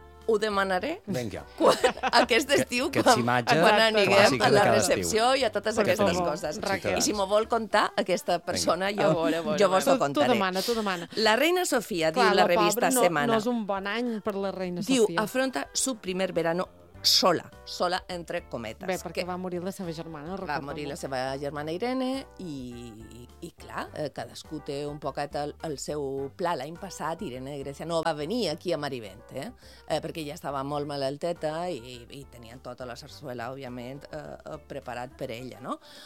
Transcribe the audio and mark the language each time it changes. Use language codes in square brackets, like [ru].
[ca] Ho demanaré. Venga. Aquest estiu, quan aniguem a la recepció i a totes aquestes coses. I si m'ho vol contar aquesta persona, jo vos ho contaré. Tu demana. La reina Sofia, diu la revista Setmana. No és un bon any per la reina Sofia. Diu, [es] afronta su primer verano sola, [ca] entre cometes. Bé, perquè va morir la seva germana. Va morir la seva germana Irene i clar, cadascú té un poquet el seu pla. L'any passat Irene de Grècia no va venir aquí a Marivent, perquè ja estava molt malalteta i tenien tota la sarsuela, òbviament, preparat per ella, no?